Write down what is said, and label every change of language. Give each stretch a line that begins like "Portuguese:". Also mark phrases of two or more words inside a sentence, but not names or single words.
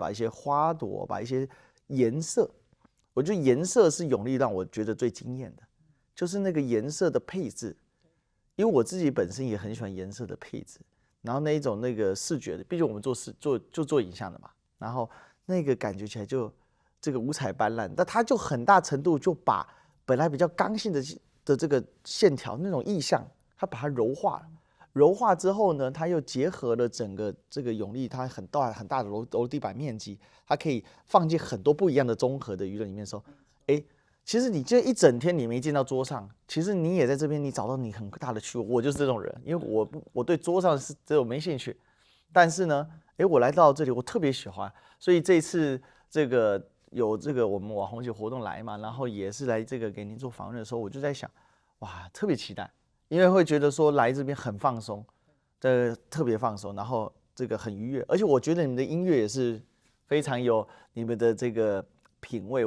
Chinese: 把一些花朵，把一些顏色，我覺得顏色是永利讓我覺得最驚豔的，就是那個顏色的配置，因為我自己本身也很喜歡顏色的配置，然後那一種那個視覺的，畢竟我們做影像的嘛，然後那個感覺起來就這個五彩斑斕，但它就很大程度就把本來比較剛性的這個線條那種意象，它把它柔化了。柔化之後呢，它又結合了整個這個永利，它很大的樓地板面積，它可以放進很多不一樣的綜合的娛樂裡面的時候，哎，其實你這一整天你沒見到桌上，其實你也在這邊，你找到你很大的趣味。我就是這種人，因為我對桌上是这种沒興趣，但是呢，哎，我來到這裡，我特別喜歡，所以這一次這個有這個我們網紅節活動來嘛，然後也是來這個給您做訪問的時候，我就在想，哇，特別期待。因為會覺得說來這邊很放鬆，特別放鬆，然後這個很愉悅，而且我覺得你們的音樂也是非常有你們的這個品味。